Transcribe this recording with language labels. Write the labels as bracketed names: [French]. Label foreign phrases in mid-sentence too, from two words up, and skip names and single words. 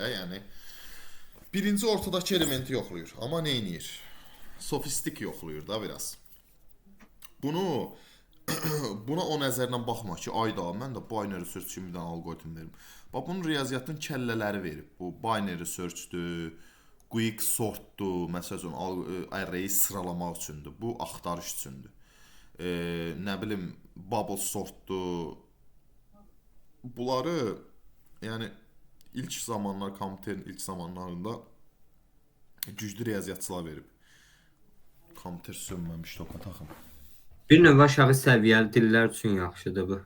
[Azerbaijani] Yəni birinci ortadakı elementi yoxlayır, amma nə edir? Sofistik yoxlayır da biraz. Buna o nəzərlə baxma ki, ayda mən də [English] binary search [Azerbaijani] kimi bir algoritm verim. Bax, bunun riyaziyyatın kəllələri verib. Bu [English] binary search-dür, quick sort-dur, [Azerbaijani] məsələn, array-i sıralamaq üçündür. Bu axtarış üçündür. Nə bilim, [English] bubble sort-dur. [Azerbaijani] Bunları, yəni ilk zamanlar, kompüterin ilk zamanlarında güclü riyaziyyatçılar verib. Kompüter sönməmiş topa taxım. Bir növ aşağı səviyyəli dillər üçün yaxşıdır bu.